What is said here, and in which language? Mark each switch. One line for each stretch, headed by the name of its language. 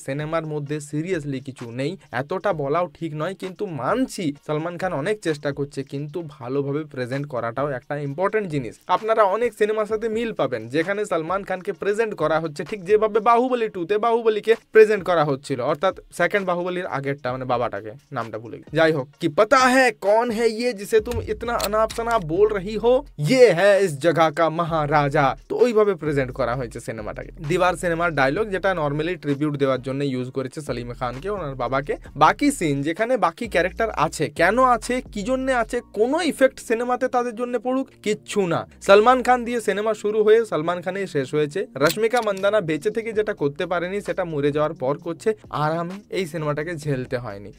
Bangla: সিনেমার মধ্যে সিরিয়াসলি কিছু নেই, এতটা বলাও ঠিক নয়, কিন্তু মানছি সালমান খান অনেক চেষ্টা করছে, কিন্তু ভালোভাবে প্রেজেন্ট করাটাও একটা ইম্পর্টেন্ট জিনিস। আপনারা অনেক সিনেমার সাথে মিল পাবেন যেখানে সালমান খানকে প্রেজেন্ট করা হচ্ছে ঠিক যেভাবে বাহুবলী 2-তে বাহুবলীকে প্রেজেন্ট করা হচ্ছিল, অর্থাৎ সেকেন্ড বাহুবলীর আগেরটা, মানে বাবাটাকে, নামটা ভুলে গেছি। যাই হোক, কি
Hindi: पता है कौन है ये जिसे तुम इतना अनाप शनाप बोल रही हो, ये है इस जगह का महाराजा।
Bangla: তো ওইভাবে প্রেজেন্ট করা হয়েছে সিনেমাটাকে। দিবার সিনেমার ডায়লগ যেটা নর্মালি ট্রিবিউট দেওয়ার জন্য ইউজ করেছে সলিম খানকে, ওনার বাবাকে। বাকি সিন যেখানে বাকি ক্যারেক্টার আছে, কেন আছে, কি জন্য আছে, কোনো ইফেক্ট সিনেমাতে তাদের জন্য পড়ুক, কিচ্ছু না। সালমান খান দিয়ে সিনেমা শুরু হয়ে সালমান খানেই শেষ হয়েছে। রশ্মিকা মন্দানা বেঁচে থেকে যেটা করতে পারেনি সেটা মরে যাওয়ার পর করছে, আর আমি এই সিনেমাটাকে ঝেলতে হয়নি।